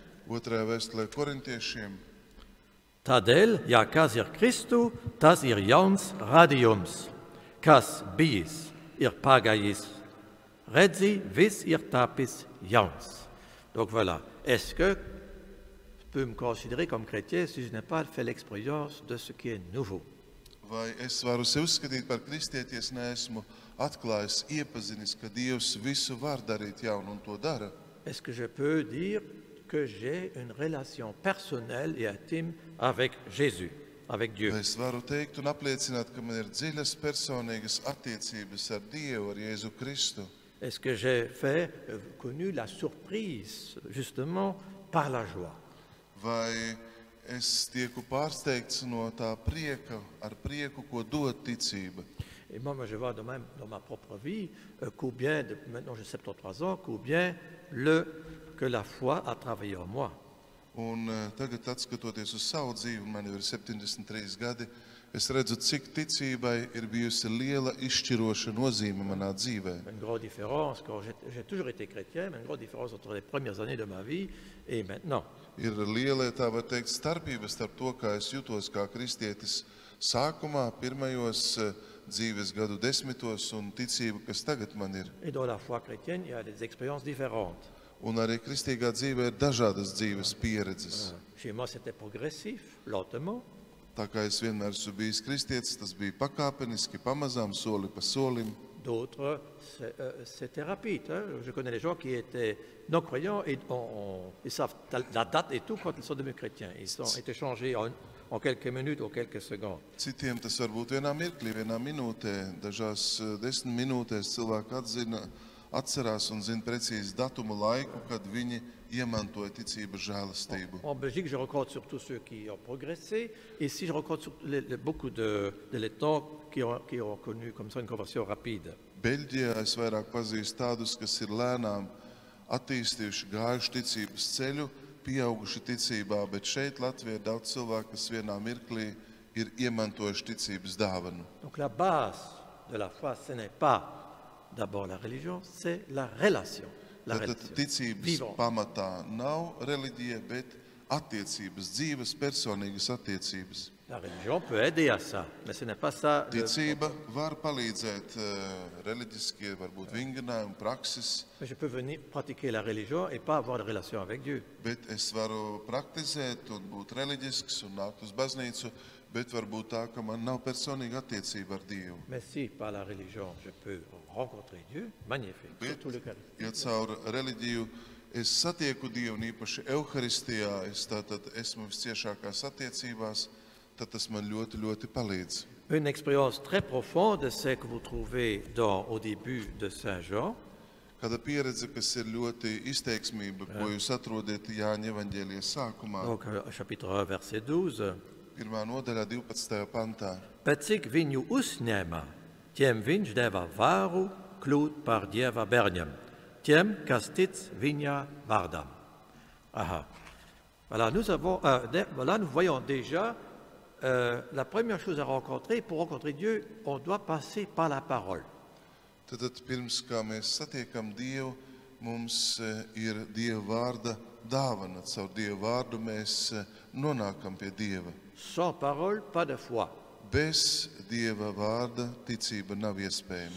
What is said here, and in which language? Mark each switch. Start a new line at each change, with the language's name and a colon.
Latvian: otrajā vēstulē korintiešiem, Tādēļ, ja kas ir Kristu, tas ir jauns radījums, kas bijis ir pagājis. Redzi, viss ir tapis jauns.
French: Donc voilà, est-ce que je peux me considérer comme chrétien si je n'ai pas fait l'expérience de ce qui est nouveau?
Latvian: vai es varu sevi uzskatīt par kristieti, ja es neesmu atklājis, iepazinis, ka Dievs visu var darīt jaunu un to dara?
French: Est-ce que je peux dire que j'ai une relation personnelle et intime avec Jésus, avec Dieu?
Latvian: Es varu teikt un apliecināt, ka man ir dziļas personīgas attiecības ar Dievu, ar Jēzu Kristu.
French: Est-ce que j'ai connu la surprise, justement, par la joie?
Latvian: Vai es tieku pārsteigts no tā prieka, ar prieku, ko dod ticība.
French: Et moi, je vois dans ma propre vie, combien, maintenant j'ai 73 ans, combien que la foi a travaillé en moi.
Latvian: Un tagad, atskatoties uz savu dzīvi, man jau ir 73 gadi, es redzu, cik ticībai ir bijusi liela izšķiroša nozīme manā dzīvē.
French: Une grande différence, quand j'ai toujours été chrétien, mais une grande différence entre les premières années de ma vie et maintenant.
Latvian: Ir liela, tā var teikt, starpība starp to, kā es jutos kā kristietis sākumā, pirmajos dzīves gadu desmitos un ticība, kas tagad man ir.
French: Et dans la foi chrétienne, il y a des expériences différentes.
Latvian: Un arī kristīgā dzīvē ir dažādas dzīves pieredzes.
French: Chez moi, c'était progressif, lentement.
Latvian: Tā kā es vienmēr esmu bijis kristietis, tas bija pakāpeniski, pamazām, soli pa solim.
French: D'autres, c'était rapide. Hein. Je connais des gens qui étaient non-croyants et ils savent la date et tout quand ils sont devenus chrétiens. Ils ont été changés en quelques minutes ou quelques secondes.
Latvian: Citiem tas var būt vienā mirklī, vienā minūtē, dažās 10 minūtēs cilvēki atcerās un zina precīzi datumu laiku, kad viņi iemantoja ticības žēlastību.
French: En Belgique, je rencontre surtout ceux qui ont progressé. Ici, je rencontre beaucoup de Lettons qui ont connu comme ça une conversion rapide.
Latvian: Beļģijā es vairāk pazīstu tādus, kas ir lēnām attīstījuši, gājuši ticības ceļu, pieauguši ticībā, bet šeit Latvijā ir daudz cilvēku, kas vienā mirklī ir iemantojuši ticības dāvanu.
French: Donc la base de la foi, ce n'est pas d'abord la religion, c'est la relation.
Latvian: Tātad ticības pamatā nav reliģija, bet attiecības, dzīves, personīgas attiecības.
French: La religion peut aider à ça, mais ce n'est pas ça.
Latvian: Ticība var palīdzēt reliģiskie, varbūt vingrinājumi, prakses,
French: Je peux venir pratiquer la religion et pas avoir de relation avec Dieu.
Latvian: bet es varu praktizēt un būt reliģisks un nākt uz baznīcu, bet varbūt tā, ka man nav personīga attiecība ar Dievu.
French: Mais si par la religion je peux rencontrer Dieu, magnifique,
Latvian: Bet,
French: surtout l'Eucharistie.
Latvian: ja caur reliģiju es satieku Dievu un īpaši Euharistijā, es tātad esmu visciešākās attiecībās, tad tas man ļoti, ļoti palīdz.
French: Une expérience très profonde, c'est que vous trouvez au début de Saint Jean,
Latvian: Kāda pieredze, kas ir ļoti izteiksmība, ko jūs atrodiet Jāņa evaņģēlijas sākumā,
French: donc chapitre 1, verset 12.
Latvian: 1. nodaļā 12. pantā. Pēc cik viņu uzņēma, tiem viņš deva varu kļūt par Dieva bērniem, tiem, kas tic viņa vārdam. Aha.
French: Voilà, nous voyons déjà la première chose à rencontrer. Pour rencontrer Dieu, on doit passer par la parole.
Latvian: Tad pirms kā mēs satiekam Dievu, mums ir Dieva vārda dāvana. Caur Dieva vārdu mēs nonākam pie Dieva.
French: Sans parole, pas de foi.
Latvian: Bez Dieva vārda ticība nav iespējama.